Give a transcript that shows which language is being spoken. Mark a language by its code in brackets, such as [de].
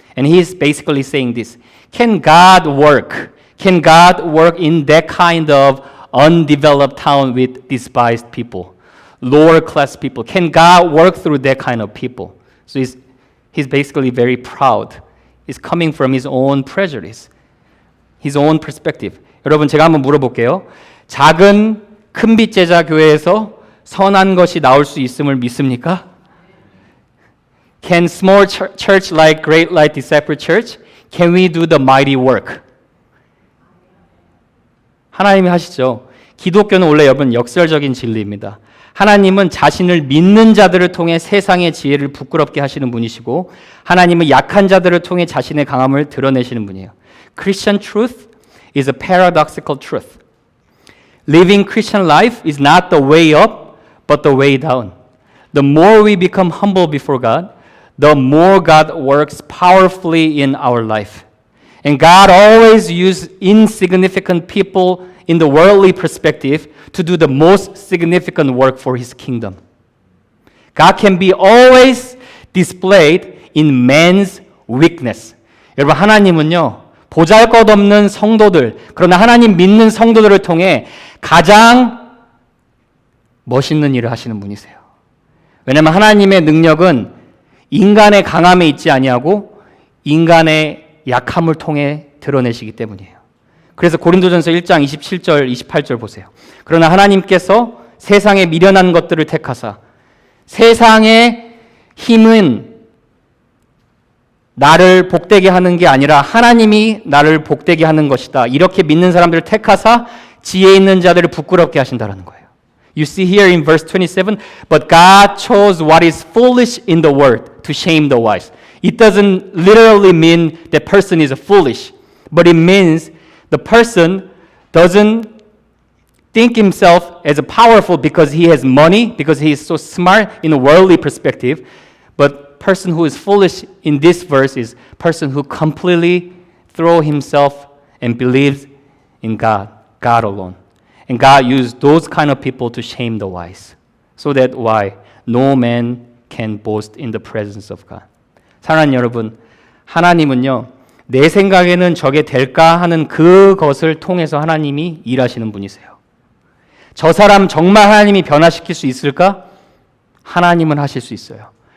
[en] And he is basically saying this. Can God work? Can God work in that kind of undeveloped town with despised people? Lower class people. Can God work through that kind of people? So he's basically very proud. It's coming from his own prejudice. His own perspective. [ko] 여러분 제가 한번 물어볼게요. 작은 큰빛 제자 교회에서 선한 것이 나올 수 있음을 믿습니까? [en] Can small church like Great Light Disciple Church, can we do the mighty work? [ko] 하나님이 하시죠. 기독교는 원래 여러분 역설적인 진리입니다. 하나님은 자신을 믿는 자들을 통해 세상의 지혜를 부끄럽게 하시는 분이시고 하나님은 약한 자들을 통해 자신의 강함을 드러내시는 분이에요. [en] Christian truth is a paradoxical truth. Living Christian life is not the way up, but the way down. the more we become humble before God, the more God works powerfully in our life. And God always uses insignificant people in the worldly perspective to do the most significant work for His kingdom. God can be always displayed in man's weakness. [ko] 여러분, 하나님은요, 보잘것없는 성도들, 그러나 하나님 믿는 성도들을 통해 가장 멋있는 일을 하시는 분이세요. 왜냐하면 하나님의 능력은 인간의 강함에 있지 아니하고 인간의 약함을 통해 드러내시기 때문이에요. 그래서 고린도전서 1장 27절, 28절 보세요. 그러나 하나님께서 세상에 미련한 것들을 택하사 세상의 힘은 나를 복되게 하는 게 아니라 하나님이 나를 복되게 하는 것이다. 이렇게 믿는 사람들을 택하사 지혜 있는 자들을 부끄럽게 하신다라는 거예요. [en] You see here in verse 27, but God chose what is foolish in the world to shame the wise. It doesn't literally mean that person is foolish, but it means the person doesn't think himself as powerful because he has money, because he is so smart in a worldly perspective, but person who is foolish in this verse is person who completely throw himself and believes in God alone. And God used those kind of people to shame the wise. So that why? No man can boast in the presence of God. [ko] 사랑하는 여러분, 하나님은요, 내 생각에는 저게 될까 하는 그것을 통해서 하나님이 일하시는 분이세요. 저 사람 정말 하나님이 변화시킬 수 있을까? 하나님은 하실 수 있어요.